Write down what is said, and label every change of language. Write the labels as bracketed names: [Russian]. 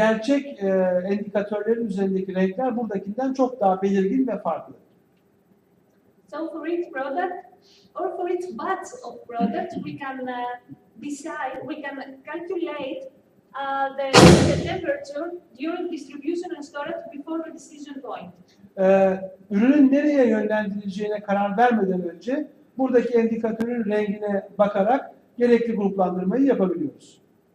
[Turkish] Gerçek indikatörlerin üzerindeki renkler buradakinden çok daha belirgin ve farklı. [English] So for each product or for each batch of products, we can decide, we can calculate the temperature during distribution and storage before the decision point. [Turkish] Ürünün nereye yönlendirileceğine karar vermeden önce buradaki indikatörün rengine bakarak gerekli gruplandırmayı yapabiliyoruz.